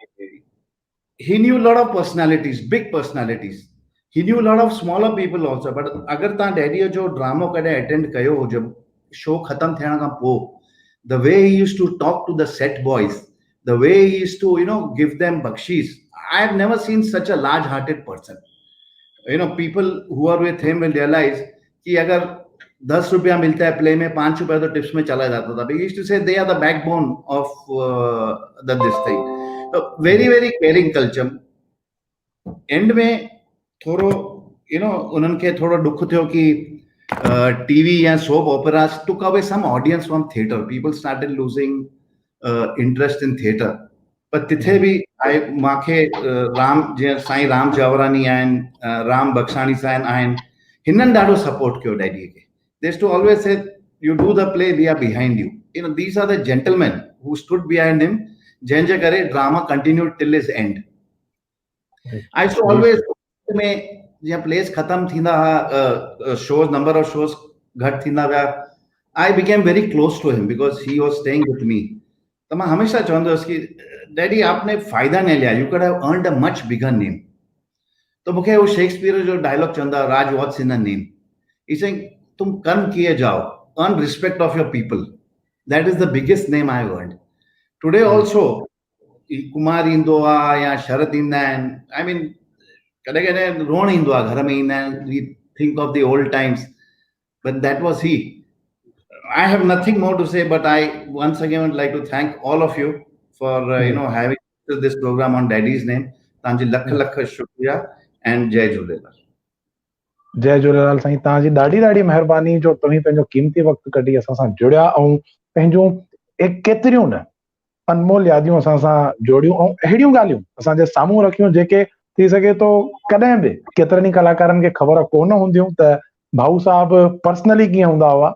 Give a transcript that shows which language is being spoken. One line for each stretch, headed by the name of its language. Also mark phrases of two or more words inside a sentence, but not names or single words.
English: He knew a lot of personalities, big personalities. He knew a lot of smaller people also.
Sindhi: But अगर तव्हां डैडीअ जो ड्रामो कॾहिं अटेंड कयो हुजे शो ख़तम थियण खां पोइ,
English: the way he used to talk to the set boys, the way he used to give them bakshis, I have never seen such a large hearted person. People who are with him will realize
Hindi: कि अगर 10 रुपया मिलता है प्ले में, 5 रुपया तो टिप्स में चला जाता था।
English: He used to say they are the backbone of this thing. So very very caring culture. एंड
Sindhi: में थोरो उन्हनि खे थोरो दुख थियो कि
English: TV and soap operas took away some audience from theatre. People started losing interest in theatre.
Sindhi: But तिथे भी माखे राम जीअं साईं राम जावरानी आहिनि, राम बक्साणी साहिब आहिनि, हिननि ॾाढो सपोर्ट कयो डैडीअ खे.
English: They used to always say, you do the play, we are behind you. You know, these are the gentlemen who stood behind him.
Sindhi: जंहिंजे करे
English: drama continued till his end. I used to always
Sindhi: में जीअं प्लेस खत्म थींदा हुआ,
English: shows, number of shows
Sindhi: घटि थींदा विया,
English: I became very close to him because he was staying with me.
Hindi: तो मैं हमेशा
Sindhi: चवंदो हुउसि
Hindi: कि डैडी आपने फायदा न लिया,
English: you could have earned a much bigger name.
Sindhi: तो मूंखे वो शेक्सपियर जो डायलॉग चवंदा, राज
English: what's in a name. He's saying
Hindi: तुम कर्म किए जाओ,
English: earn respect of your people. That is the biggest name I have earned. Today also
Sindhi: कुमार ईंदो आहे या शरद ईंदा आहिनि,
English: I mean
Sindhi: कॾहिं कॾहिं रोण ईंदो आहे, घर में ईंदा आहिनि,
English: we think of the old times, but that was he. I have nothing more to say, but I once again would like to thank all of you for having this program on Daddy's name.
Sindhi: तव्हांजी लख लख शुक्रिया and जय झूलेलाल. जय झूलेलाल साईं, तव्हांजी ॾाढी ॾाढी महिरबानी जो तव्हीं पंहिंजो क़ीमती वक़्तु कढी असां सां जुड़िया ऐं पंहिंजूं केतिरियूं न अनमोल यादियूं असां सां जोड़ियूं ऐं अहिड़ियूं ॻाल्हियूं असांजे साम्हूं रखियूं जेके थी सघे थो कॾहिं बि केतिरनि ई कलाकारनि खे ख़बर कोन हूंदियूं त भाऊ साहब पर्सनली कीअं हूंदा हुआ.